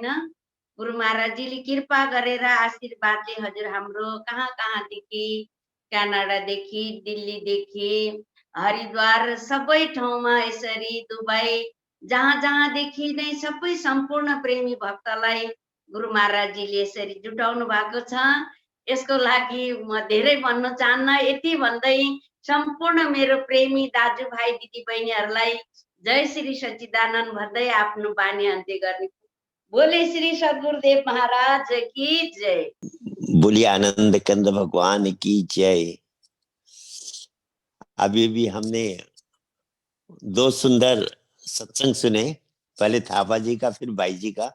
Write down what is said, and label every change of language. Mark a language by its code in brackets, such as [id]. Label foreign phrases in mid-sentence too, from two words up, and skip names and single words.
[ne] गुरु महाराजजीले कृपा गरेर आशीर्वादले हजुर हाम्रो कहाँ कहाँदेखि, क्यानाडादेखि, दिल्लीदेखि, हरिद्वार सबै ठाउँमा यसरी दुबई जहाँ जहाँदेखि नै सबै सम्पूर्ण प्रेमी भक्तलाई गुरु महाराजजीले यसरी जुटाउनु भएको छ। यसको लागि म धेरै भन्न चाहन्न। यति भन्दै सम्पूर्ण मेरो प्रेमी दाजुभाइ दिदी बहिनीहरूलाई जय श्री सच्चिदानन्द भन्दै आफ्नो बानी अन्त्य गर्ने। [hi] बोले श्री सद्गुरुदेव महाराज की जय। बोलिए आनंद कंद भगवान की जय। अभी भी हमने 2 सुंदर सत्संग सुने, पहले थापा जी का फिर भाई जी का।